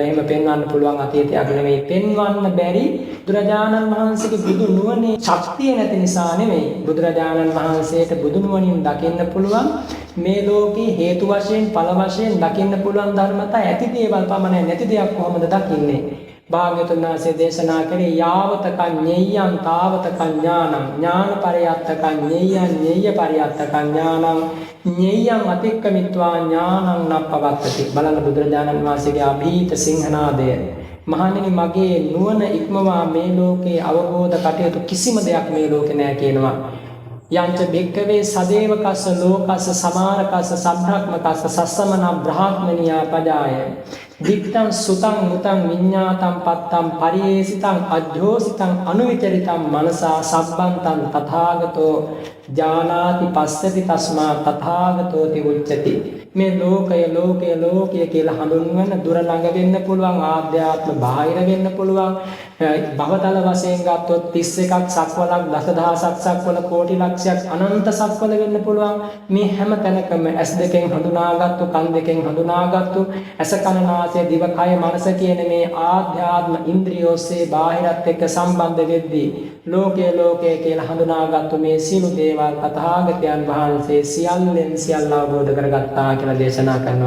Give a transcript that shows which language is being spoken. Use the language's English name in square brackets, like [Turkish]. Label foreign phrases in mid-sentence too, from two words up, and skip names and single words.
[Sinhala] එහෙම පෙන්වන්න පුළුවන් අතීතයක් නෙමෙයි. පෙන්වන්න බැරි බුදුරජාණන් වහන්සේගේ බුදු නුවණේ ශක්තිය නැති නිසා නෙමෙයි. බුදුරජාණන් වහන්සේට බුදු නුවණින් දකින්න පුළුවන් මේ ලෝකේ හේතු වශයෙන් ඵල වශයෙන් දකින්න පුළුවන් ධර්මතා ඇති දේවල් පමණයි. නැති දෙයක් කොහොමද දකින්නේ? භාග්‍යවතුන් වහන්සේ දේශනා කළේ [Pali] යාවතකං ඤෙය්‍යං තාවතකං ඥානං ඥාන පරියත්තකං ඤෙය්‍යං ඤෙය්‍ය පරියත්තකං ඥානං ඤෙය්‍යං අතික්කමිත්වා ඥානං නප්පවත්තති. [Sinhala] බලන්න බුදුරජාණන් වහන්සේගේ අභීත සිංහනාදය. මහණෙනි මගේ නුවණ ඉක්මවා මේ ලෝකේ අවබෝධ කටයුතු කිසිම දෙයක් මේ ලෝකේ නැහැ කියනවා. [Pali] යංච බික්කවේ සදේවකස්ස ලෝකස්ස සමාරකස්ස සබ්‍රාහ්මකස්ස සස්සමන බ්‍රාහ්මනියා පජාය දික්තං සුතං මුතං විඤ්ඤාතං පත්තං පරියේසිතං අජ්ජෝසිතං අනුවිචරිතං මනසා සබ්බන්තං තථාගතෝ ජානාති පස්සති තස්මා තථාගතෝති උච්චති. [Sinhala] මේ ලෝකය කියලා හඳුන්වන දුර ළඟ වෙන්න පුළුවන් ආධ්‍යාත්ම බාහිර වෙන්න පුළුවන් භවතල වශයෙන් ගත්තොත් 31ක් සක්වලක් දසදහසක් සක්වල කෝටි ලක්ෂයක් අනන්ත සක්වල වෙන්න පුළුවන්. මේ හැම තැනකම ඇස් දෙකෙන් හඳුනාගත්තු කන් දෙකෙන් හඳුනාගත්තු ඇස කන නාසය දිව කය මනස කියන මේ ආධ්‍යාත්ම ඉන්ද්‍රියෝස්සේ බාහිරත් එක්ක සම්බන්ධ වෙද්දී ලෝකය කියලා හඳුනාගත්තු මේ සියලු දේවල් තථාගතයන් වහන්සේ සියල්ලෙන් සියල්ල අවබෝධ කරගත්තා කියලා දේශනා කරනවා.